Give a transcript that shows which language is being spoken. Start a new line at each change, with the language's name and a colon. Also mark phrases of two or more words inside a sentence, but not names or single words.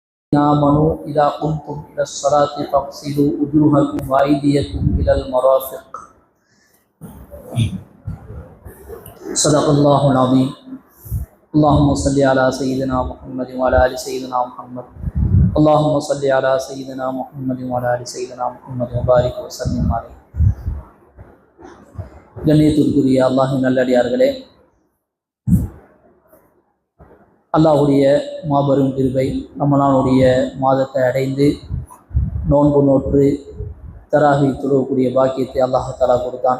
Arabic: آمنوا إذا قمتم إلى الصلاة فاغسلوا وجوهكم وأيديكم إلى المرافق. صدق الله العظيم. اللهم صل على سيدنا محمد وعلى آل سيدنا محمد. اللهم صل على سيدنا محمد وعلى آل سيدنا محمد وبارك وسلم عليه.
Tamil: கண்ணியத்திற்குரிய அல்லாஹ்வின் நல்லடியார்களே, அல்லாஹ்வுடைய மாபெரும் கிருபை ரமலானுடைய மாதத்தை அடைந்து நோன்பு நோற்று தராவி தொழக்கூடிய பாக்கியத்தை அல்லாஹ் தஆலா கொடுத்தான்.